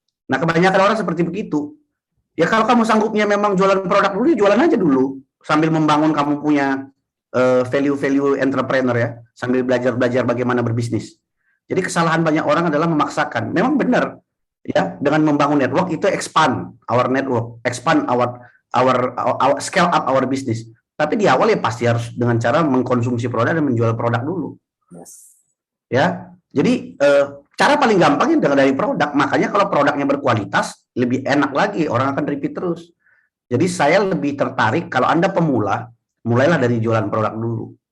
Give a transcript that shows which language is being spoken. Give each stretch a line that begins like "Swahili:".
Indonesian: Nah, kebanyakan orang seperti begitu. Ya kalau kamu sanggupnya memang jualan produk dulu, ya jualan aja dulu. Sambil membangun kamu punya value entrepreneur ya. Sambil belajar bagaimana berbisnis. Jadi kesalahan banyak orang adalah memaksakan. Memang benar. Ya, dengan membangun network itu
English: expand our network. Expand our scale up our business.
Indonesian: Tapi di awal ya pasti harus dengan cara mengkonsumsi produk dan menjual produk dulu.
English: Yes.
Indonesian: Ya, jadi cara paling gampangnya dari produk. Makanya kalau produknya berkualitas, lebih enak lagi, orang akan repeat terus. Jadi saya lebih tertarik kalau Anda pemula, mulailah dari jualan produk dulu.